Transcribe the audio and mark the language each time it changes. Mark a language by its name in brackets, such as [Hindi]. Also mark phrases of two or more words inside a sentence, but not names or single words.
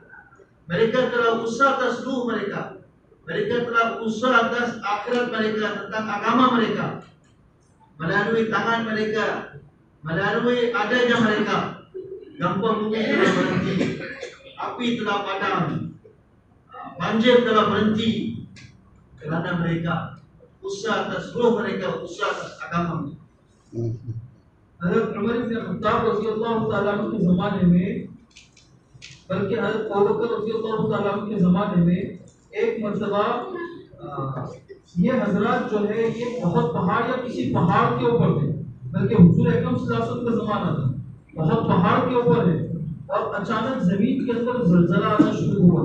[Malay] Mereka telah usaha atas ruh mereka. Mereka telah usaha atas akhirat mereka, tentang agama mereka, melalui tangan mereka, melalui adanya mereka. Gempa bumi telah berhenti, api telah padam, banjir telah berhenti, kerana mereka usaha atas ruh mereka, usaha atas agama mereka. [Hindi] हज़रत उमर इब्न खत्ताब [Arabic] رضي الله تعالى عنه [Hindi] के ज़माने में, बल्कि हज़रत अबू बकर [Arabic] رضي الله تعالى عنه [Hindi] के ज़माने में एक मर्तबा ये हजरात जो है ये बहुत पहाड़ या किसी पहाड़ के ऊपर थे, बल्कि हुजूर अकरम [Arabic] صلى الله عليه وسلم [Hindi] का ज़माना था, बहुत पहाड़ के ऊपर है और अचानक ज़मीन के अंदर ज़लज़ला आना शुरू हुआ।